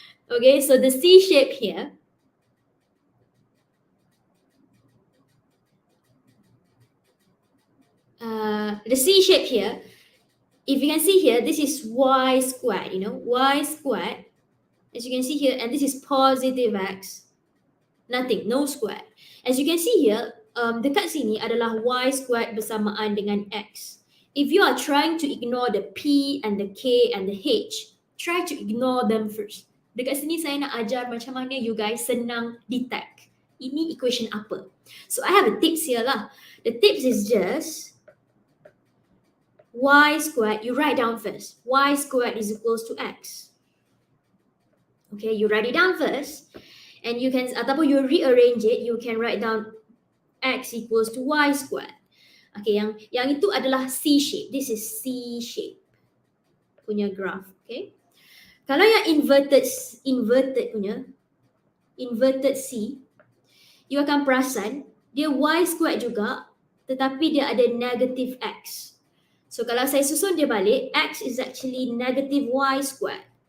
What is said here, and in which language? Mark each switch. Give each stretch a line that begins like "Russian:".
English: Okay, so the C shape here, the C shape here, if you can see here, this is y squared, y squared, as you can see here, and this is positive x, nothing, no squared.
Malay: As you can see here, dekat sini adalah y squared bersamaan dengan x.
English: If you are trying to ignore the p and the k and the h, try to ignore them first.
Malay: Dekat sini saya nak ajar macam mana you guys senang detect ini equation apa.
English: So I have a tips here lah. The tips is just y squared, you write down first. Y squared is equals to x. Okay, you write it down first. And you can, ataupun you rearrange it, you can write down x equals to y squared.
Malay: Okay, yang itu adalah C shape.
English: This is C shape punya graph.
Malay: Okay. Kalau yang inverted punya, inverted C, you akan perasan dia y squared juga, tetapi dia ada negative x.
English: So
Malay: kalau saya susun dia balik,
English: x is actually negative y squared.